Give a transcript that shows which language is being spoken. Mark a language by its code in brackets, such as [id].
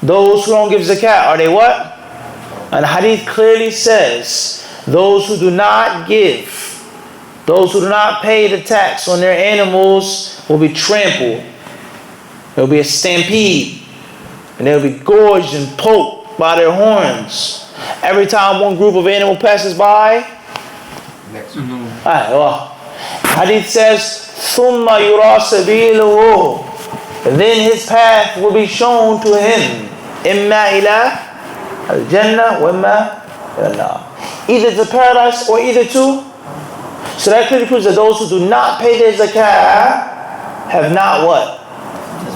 [en] Those who don't give zakat, are they what? And the hadith clearly says, those who do not give, those who do not pay the tax on their animals will be trampled. There will be a stampede. And they'll be gorged and poked by their horns. Every time one group of animal passes by, Next. hadith says, [ar] ثُمَّ يُرَى سَبِيلُهُ. [en] Then his path will be shown to him. [ar] إِمَّا إِلَىٰ الْجَنَّةِ وَإِمَّا إِلَى النَّارِ. [en] Either to paradise or either to. So that clearly proves that those who do not pay their zakah have not what?